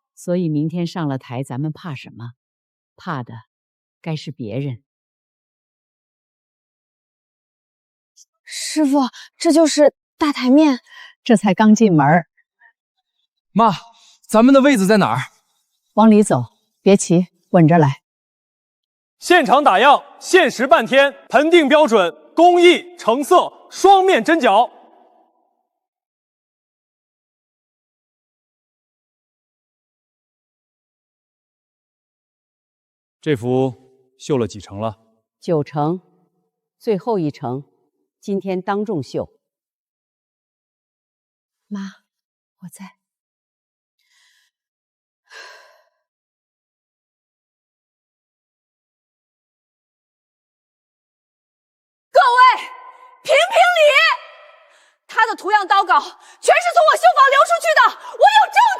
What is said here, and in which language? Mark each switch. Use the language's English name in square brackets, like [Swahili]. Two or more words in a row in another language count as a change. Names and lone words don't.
[Chinese] 所以明天上了台，咱們怕什麼？怕的該是別人。師傅，這就是大台面，這才剛進門。媽，咱們的位子在哪兒？往裡走，別急，穩着來。現場打樣，限時半天，盆定標準，工藝成色，雙面針腳。這幅繡了幾成了？9成，最後1成，今天當眾繡。媽，我在。各位，评评理！他的图樣刀稿全是從我繡坊流出去的，我有證據！